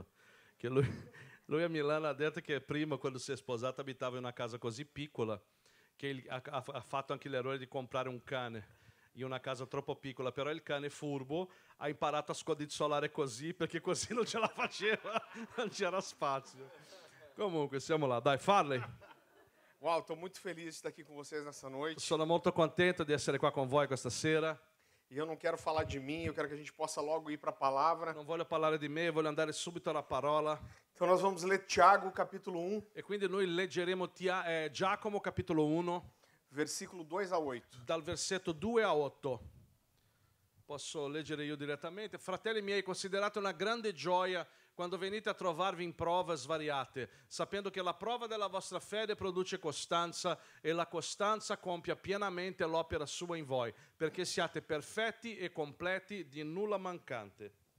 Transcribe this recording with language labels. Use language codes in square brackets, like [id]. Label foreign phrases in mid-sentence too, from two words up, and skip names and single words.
[it] Che lui a Milano ha detto che prima, quando si è sposato, abitava in una casa così piccola che ha fatto anche l'errore di comprare un cane in una casa troppo piccola, però il cane furbo ha imparato a scodizzolare così perché così non ce la faceva, non c'era spazio. Comunque, siamo là. Dai, Farley. [pt] Uau, estou muito feliz de estar aqui com vocês nessa noite. [it] Sono molto contento di essere qua con voi questa sera. [pt] E eu não quero falar de mim, eu quero que a gente possa logo ir para a palavra. [it] Non voglio parlare di me, voglio andare subito alla parola. [pt] Então nós vamos ler Tiago, capítulo 1, [it] E quindi noi leggeremo Giacomo capitolo 1, [pt] versículo 2 a 8. [it] dal versetto 2 a 8. Posso leggere io direttamente. Fratelli miei, considerate una grande gioia quando venite a trovarvi in prove svariate, sapendo che la prova della vostra fede produce costanza e la costanza compia pienamente l'opera sua in voi, perché siate perfetti e completi, di nulla mancante.